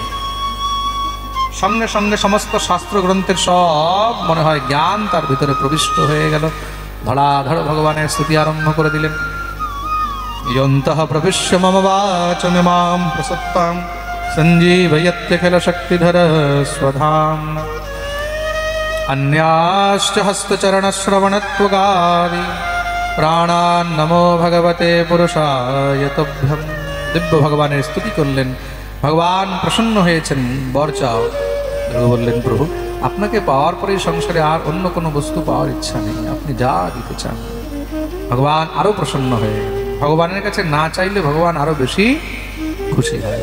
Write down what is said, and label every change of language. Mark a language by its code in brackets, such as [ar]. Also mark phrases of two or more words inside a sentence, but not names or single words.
[bn] সঙ্গে সঙ্গে সমস্ত শাস্ত্র গ্রন্থের সব মনে হয় জ্ঞান তার ভিতরে প্রবিষ্ট হয়ে গেল। ধড়াধড় ভগবানের স্তুতি আরম্ভ করে দিলেন। [sa] ইয়ন্তঃ প্রবিশ্য মম বাচমিমাম প্রসত্তাম সঞ্জীবয়ত্যখিল শক্তিধর স্বধাম্না अन्याश्च हस्तचरणश्रवणत्वगादि प्राणान् नमो भगवते पुरुषाय तुभ्यं। [bn] दिव्य ভগবানের স্তুতি করলেন। ভগবান প্রসন্ন হয়েছেন, বর চাও। ধ্রুব বললেন, প্রভু আপনাকে পাওয়ার পরে সংসারে আর অন্য কোনো বস্তু পাওয়ার ইচ্ছা নেই, আপনি যা দিতে চান। ভগবান আরো প্রসন্ন হয়ে, ভগবানের কাছে না চাইলে ভগবান আরো বেশি খুশি হয়।